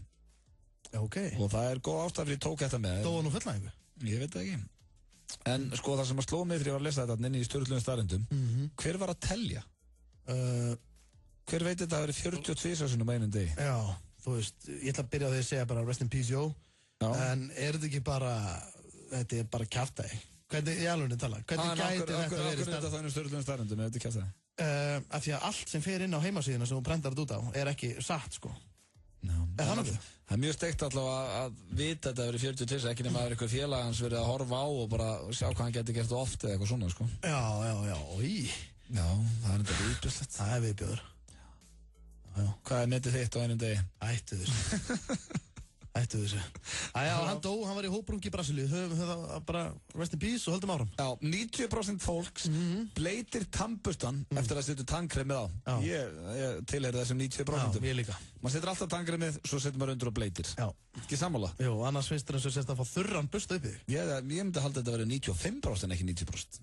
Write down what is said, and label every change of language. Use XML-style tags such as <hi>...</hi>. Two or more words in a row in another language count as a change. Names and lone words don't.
<is>Ok. Og það er góð ástæð fyrir tók þetta með. Dó hann nú fullnægingu? Ég veit það ekki. En sko það sem að sló mig þegar ég var að lesa þetta inn í stjórnlegum staðreyndum, hver var að telja? Hver veit þetta að vera 42 sinnum á einum degi? Já, þú veist, ég ætla að byrja á því að segja bara</is> <en>rest in peace,</en> <is>Jó. En er þetta ekki bara, þetta er bara kjaftæði? Hvernig, í alveg tala, hvernig gæti þetta verið Akkur er þetta þannig stjórnlegum staðreyndum ef þetta er kjaftæði? Af því að allt sem fer inn á heimasíðuna sem þú brendar þetta út á er ekki satt, sko. Það er mjög steikt allavega að vita þetta að vera 42, ekki nema að vera eitthvað félag hans verið að horfa á og bara sjá hvað hann getur gert oft eða eitthvað svona, sko. Já, það er þetta viðbjörnslegt. Það er viðbjörn. Hvað er metið þitt á einum degi? Ættu þessu. Hann dó, hann var í hóprungi í Brasilíu. Höfum það bara</is> <en>rest in peace</en> <is>og höldum áfram. Já, 90% fólks bleitir tannburstan eftir að setja tannkremið á. Ég tilheyri þessum 90%. Já, ég líka. Man setur alltaf tannkremið, svo setur maður undir og bleitir. Já. Ekki sammála? Jú, annars finnst þér eins og sérst að fá þurran bursta upp í þig. Ég myndi halda þetta að vera 95% en ekki 90%.</is>